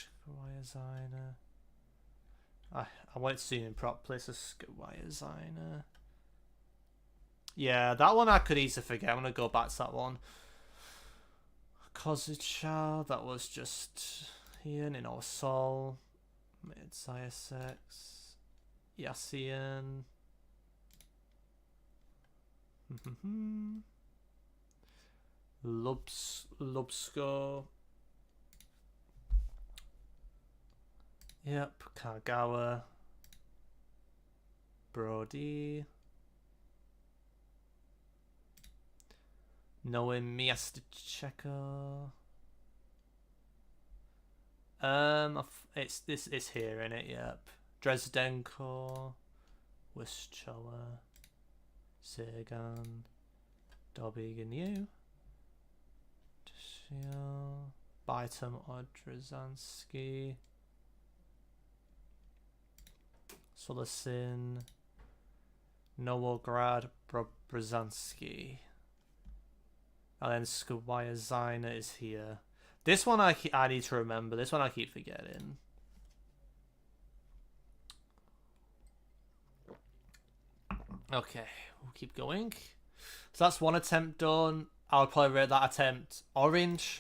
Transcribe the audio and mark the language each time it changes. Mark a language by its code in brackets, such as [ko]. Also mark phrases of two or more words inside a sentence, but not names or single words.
[en] I wanted to zoom in properly, so Squire Ziner. Yeah, that one I could easily forget. I'm going to go back to that one. Kozicha, that was just here in our soul. Mid-Ziasex. Yassian. Lubsko. Yep, Kagawa. Brody. Noem Miastacheko. It's here, innit? Yep. Dresdenko. Wischowa. Sagan. Dobby Gnu. Bytom Odrzanski. Solosin. Novolgrad Brzezinski. And then Skubaya Zina is here. This one I need to remember. This one I keep forgetting. Okay, we'll keep going. So that's one attempt done. I would probably rate that attempt orange.